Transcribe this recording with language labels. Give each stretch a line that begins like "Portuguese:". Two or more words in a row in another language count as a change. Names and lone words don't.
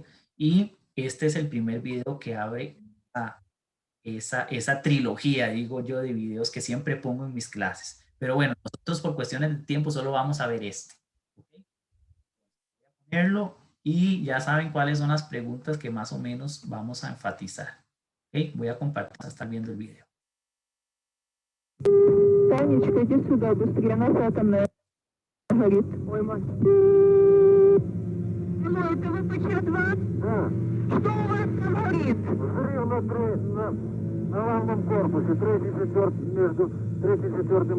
Spanish: Y este es el primer video que abre esa trilogía, digo yo, de videos que siempre pongo en mis clases. Pero bueno, nosotros por cuestiones de tiempo solo vamos a ver este. ¿Okay? Voy a ponerlo y ya saben cuáles son las preguntas que más o menos vamos a enfatizar. ¿Okay? Voy a compartir, están viendo el video.
Russian: Танечка, иди сюда, быстрее, нас атомная горит. Ой, мать. Это ВПЧ-2? Да. Что у вас там горит? Взрыв на главном корпусе, между 3 и 4.